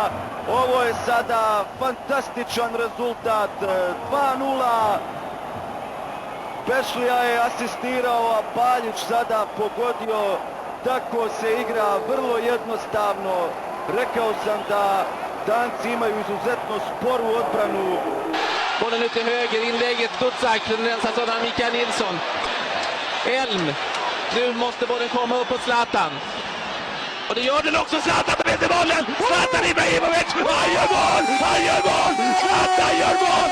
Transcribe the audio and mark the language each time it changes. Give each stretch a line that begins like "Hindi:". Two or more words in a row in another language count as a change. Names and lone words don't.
Bosnian: Ovo je sada fantastičan rezultat, 2-0. Pešlija je asistirao, a Baljić sada pogodio. Tako se igra vrlo jednostavno. Rekao sam da Danci imaju izuzetno sporu odbranu.
Swedish: Bollen ut till höger, inlägget studsar, rensas av Mikael Nilsson. Elm, nu måste bollen komma upp på Zlatan. Och det gör den också, Zlatan med till bollen! Zlatan Ibrahimovic, han gör mål! Han gör mål! Zlatan gör mål!